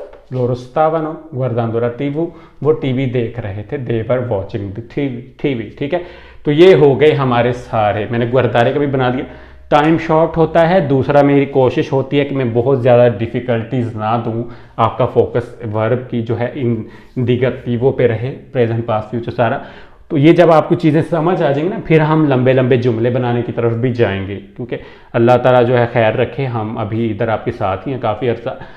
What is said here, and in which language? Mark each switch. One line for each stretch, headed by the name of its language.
Italian: loro stavano guardando la TV,
Hindi: वो TV देख रहे थे।
English: they were watching the TV,
Hindi: ठीक है। तो ये हो गए हमारे सारे, मैंने गुardaरे का भी बना दिया। टाइम शॉर्ट होता है, दूसरा मेरी कोशिश होती है कि मैं बहुत ज़्यादा डिफ़िकल्टीज ना दूं, आपका फोकस वर्ब की जो है इंडिकेटिवों पे रहे, प्रेजेंट पास्ट फ्यूचर सारा। तो ये जब आपको चीज़ें समझ आ जाएंगी ना, फिर हम लंबे लंबे जुमले बनाने की तरफ भी जाएंगे, क्योंकि अल्लाह ताला जो है खैर रखे, हम अभी इधर आपके साथ ही हैं काफ़ी अर्सा।